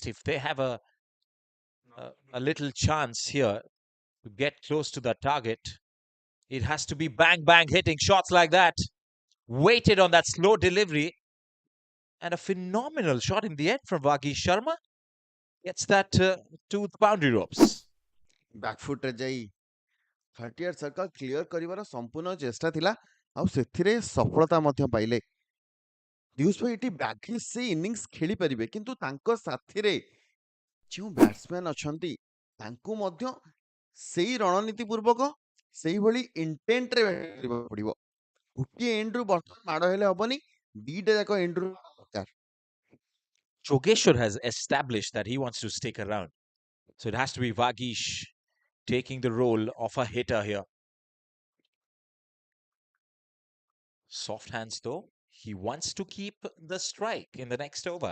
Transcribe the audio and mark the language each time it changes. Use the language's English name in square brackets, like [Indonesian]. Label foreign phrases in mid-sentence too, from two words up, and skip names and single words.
[English] If they have a little chance here to get close to the target, it has to be bang, bang, hitting shots like that. Waited on that slow delivery. And a phenomenal shot in the end from Vagi Sharma. Gets that to the boundary ropes. [Odia] ବ୍ୟାକଫୁଟ୍ରେ ଯାଇ 38 [English] circle clear [Odia] କରିବାର ସମ୍ପୂର୍ଣ୍ଣ ଚେଷ୍ଟା ଥିଲା, ଆଉ ସେଥିରେ ସଫଳତା ମଧ୍ୟ ପାଇଲେ। ଦିୟୁଷ ଭାଇ ଏଠି ବ୍ୟାଗିସ୍ ସେ ଇନିଂସ ଖେଳିପାରିବେ, କିନ୍ତୁ ତାଙ୍କ ସାଥିରେ ଯେଉଁ ବ୍ୟାଟ୍ସମ୍ୟାନ୍ ଅଛନ୍ତି ତାଙ୍କୁ ମଧ୍ୟ ସେଇ ରଣନୀତି ପୂର୍ବକ ସେଇଭଳି ଇଣ୍ଟେଣ୍ଟରେ କରିବାକୁ ପଡ଼ିବ। ଗୋଟିଏ ଏଣ୍ଡରୁ ବର୍ତ୍ତମାନ ମାଡ଼ ହେଲେ ହବନି, ଦିଟା ଯାକ ଏଣ୍ଡରୁ ଦରକାର। [English] Jogeshwar has established that he wants to stick around. So it has to be Vagish taking the role of a hitter here. Soft hands though. He wants to keep the strike in the next over.